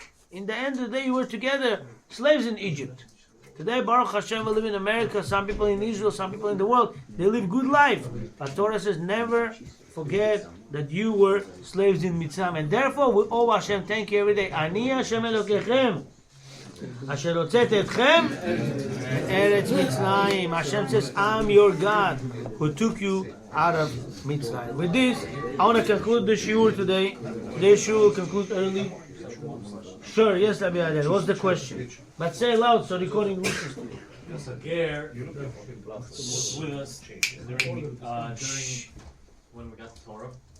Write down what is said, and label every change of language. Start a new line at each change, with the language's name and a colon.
English: In the end of the day, you were together, slaves in Egypt. Today, Baruch Hashem, we live in America. Some people in Israel, some people in the world, they live good life. But Torah says never forget that you were slaves in Mitzrayim, and therefore we owe Hashem thank you every day.
Hebrew: Ani Hashem Elokechem. אשר הוצאתי אתכם מארץ מצרים.
English: Hashem says, I'm your God who took you out of Mitzrayim. With this, I want to conclude the shiur today. Today's shiur will conclude early. Sure, yes, Rabbi Adel. What's the question? But say loud so recording listens to you. Ger was with us during when we got the Torah.